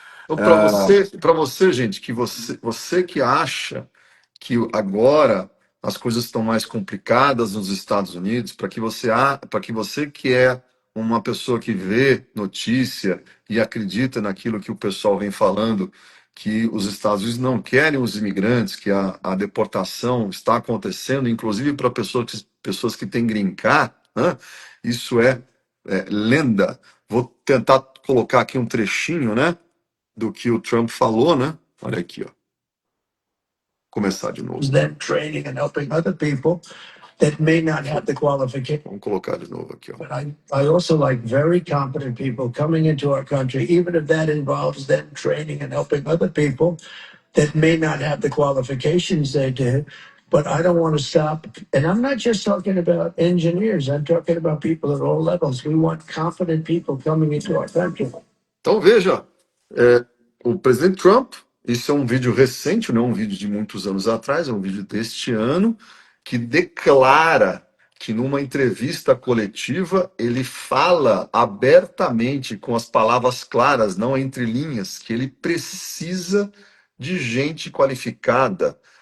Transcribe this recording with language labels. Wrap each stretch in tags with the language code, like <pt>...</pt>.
<pt>Então, para você, gente, que você que acha que agora as coisas estão mais complicadas nos Estados Unidos, para que você que é uma pessoa que vê notícia e acredita naquilo que o pessoal vem falando, que os Estados Unidos não querem os imigrantes, que a deportação está acontecendo, inclusive para pessoas que têm green card, né? Isso é lenda. Vou tentar colocar aqui um trechinho, né, do que o Trump falou, né? Olha aqui, ó. Começar de novo.</pt> <en>Them training and helping other people that may not have the qualification.</en> <pt>Vamos colocar de novo aqui, ó.</pt> <en>But I also like very competent people coming into our country, even if that involves them training and helping other people that may not have the qualifications they do. But I don't want to stop. And I'm not just talking about engineers. I'm talking about people at all levels. We want competent people coming into our country.</en> <pt>Então veja, o presidente Trump, isso é um vídeo recente, não é um vídeo de muitos anos atrás, é um vídeo deste ano, que declara que numa entrevista coletiva ele fala abertamente, com as palavras claras, não entre linhas, que ele precisa de gente qualificada.</pt>